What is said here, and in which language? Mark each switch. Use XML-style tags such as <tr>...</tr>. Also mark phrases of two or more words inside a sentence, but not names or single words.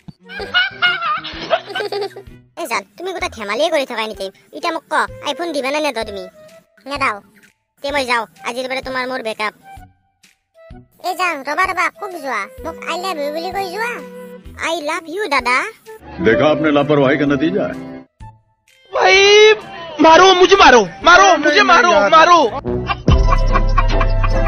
<as>জান তুমি গোটা ধেমালিয়ে কৰি থকা নেকি এতিয়া মোক ক আইফোন দিবা নে নেদ তুমি নেদাও তে মই যাওঁ আজিৰ পৰা তোমাৰ মোৰ বেকআপ জান ৰবা খুব যোৱা মোক</as> <en>I love you</en> <as>বুলি কৈ যোৱা</as> <en>I love you</en> <as>দাদা</as> <hi>देखा आपने लापरवाही का नतीजा है भाई मारो मुझे मारो मुझे मारो</hi>